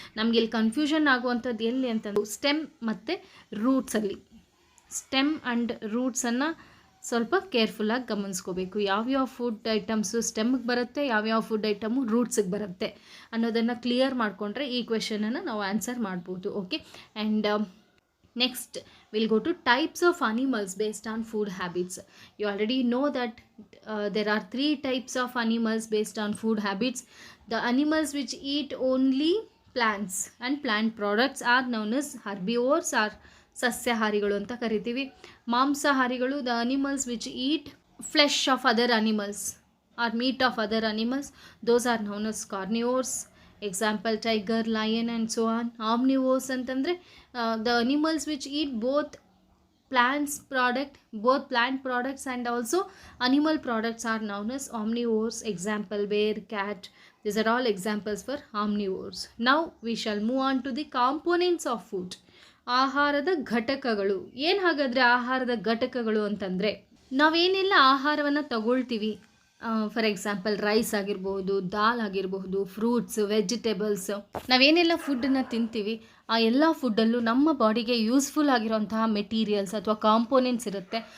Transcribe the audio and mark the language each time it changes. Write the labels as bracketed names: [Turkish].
[Kannada] ನಮಗೆ ಇಲ್ಲಿ ಕನ್ಫ್ಯೂಷನ್ ಆಗುವಂಥದ್ದು ಎಲ್ಲಿ ಅಂತಂದು ಸ್ಟೆಮ್ ಮತ್ತು ರೂಟ್ಸಲ್ಲಿ. ಸ್ಟೆಮ್ ಆ್ಯಂಡ್ ರೂಟ್ಸನ್ನು ಸ್ವಲ್ಪ ಕೇರ್ಫುಲ್ಲಾಗಿ ಗಮನಿಸ್ಕೋಬೇಕು. ಯಾವ್ಯಾವ ಫುಡ್ ಐಟಮ್ಸು ಸ್ಟೆಮ್ಗೆ ಬರುತ್ತೆ, ಯಾವ್ಯಾವ ಫುಡ್ ಐಟಮು ರೂಟ್ಸಿಗೆ ಬರುತ್ತೆ ಅನ್ನೋದನ್ನು ಕ್ಲಿಯರ್ ಮಾಡಿಕೊಂಡ್ರೆ ಈ ಕ್ವೆಶನನ್ನು ನಾವು ಆನ್ಸರ್ ಮಾಡ್ಬೋದು. [English] Okay, and next we'll go to types of animals based on food habits. You already know that there are 3 types of animals based on food habits. The animals which eat only plants and plant products are known as herbivores or [Kannada] ಸಸ್ಯಾಹಾರಿಗಳು ಅಂತ ಕರಿತೀವಿ. [English] ಮಾಂಸಾಹಾರಿಗಳು the animals which eat flesh of other animals or meat of other animals, those are known as carnivores. Example tiger, lion and so on. Omnivores ಅಂತಂದರೆ the animals which eat both plant products and also animal products are known as omnivores. Example bear, cat. These are all examples for omnivores. Now we shall move on to the components of food. [Kannada] ಆಹಾರದ ಘಟಕಗಳು. ಏನು ಹಾಗಾದರೆ ಆಹಾರದ ಘಟಕಗಳು ಅಂತಂದರೆ ನಾವೇನೆಲ್ಲ ಆಹಾರವನ್ನು ತಗೊಳ್ತೀವಿ, for example rice ಆಗಿರ್ಬೋದು, ದಾಲ್ ಆಗಿರಬಹುದು, ಫ್ರೂಟ್ಸ್, ವೆಜಿಟೇಬಲ್ಸ್, ನಾವೇನೆಲ್ಲ ಫುಡ್ಡನ್ನು ತಿಂತೀವಿ ಆ ಎಲ್ಲ ಫುಡ್ಡಲ್ಲೂ ನಮ್ಮ ಬಾಡಿಗೆ ಯೂಸ್ಫುಲ್ ಆಗಿರೋಂತಹ ಮೆಟೀರಿಯಲ್ಸ್ ಅಥವಾ ಕಾಂಪೋನೆಂಟ್ಸ್ ಇರುತ್ತೆ.